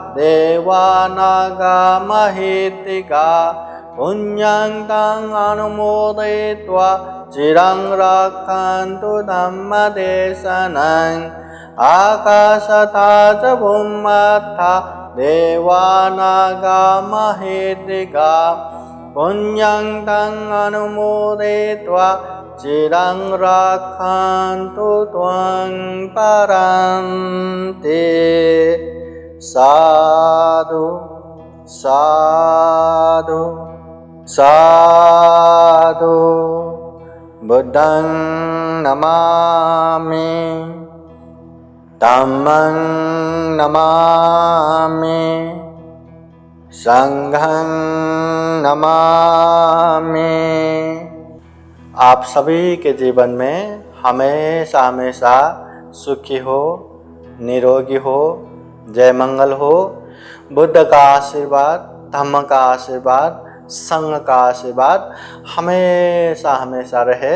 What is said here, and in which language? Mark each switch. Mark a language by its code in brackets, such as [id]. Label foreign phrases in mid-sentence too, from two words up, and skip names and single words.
[pi] देवानागामहेतिका पुण्यं तं अनुमोदयित्वा चिरं रक्षन्तु धम्मदेशनम् आकाशथा च भूमथा देवानागामहेतिका पुण्यं तं अनुमोदयित्वा चिरं रक्षन्तु त्वं परन्ति साधु साधु साधु बुद्धं नमामि धम्मं नमामि संघं नमामि। [hi] आप सभी के जीवन में हमेशा हमेशा सुखी हो, निरोगी हो, जय मंगल हो। बुद्ध का आशीर्वाद, धम्म का आशीर्वाद, संघ का आशीर्वाद हमेशा हमेशा रहे।